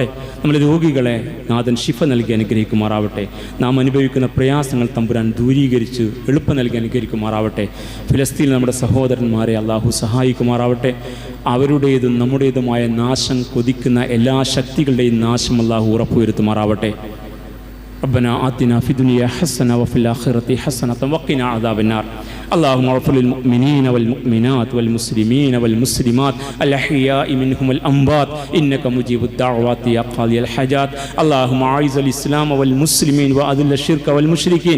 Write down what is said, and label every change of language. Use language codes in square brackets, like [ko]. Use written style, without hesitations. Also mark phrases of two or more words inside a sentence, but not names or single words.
[ml] നമ്മുടെ രോഗികളെ നാഥൻ ശിഫ നൽകി അനുഗ്രഹിക്കുമാറാവട്ടെ. നാം അനുഭവിക്കുന്ന പ്രയാസങ്ങൾ തമ്പുരാൻ ദൂരീകരിച്ച് എളുപ്പം നൽകി അനുഗ്രഹിക്കുമാറാവട്ടെ. ഫിലിസ്തീനിൽ നമ്മുടെ സഹോദരന്മാരെ അള്ളാഹു സഹായിക്കുമാറാവട്ടെ. അവരുടേതും നമ്മുടേതുമായ നാശം കൊതിക്കുന്ന എല്ലാ ശക്തികളുടെയും നാശം അള്ളാഹു ഉറപ്പുവരുത്തുമാറാവട്ടെ. [ar] ربنا آتنا في الدنيا حسنة وفي الآخرة حسنة وقنا عذاب النار. اللهم اغفر للمؤمنين والمؤمنات والمسلمين والمسلمات الأحياء منهم والأموات إنك مجيب الدعوات يا قاضي الحاجات. اللهم أعز الإسلام والمسلمين وأذل الشرك والمشركين.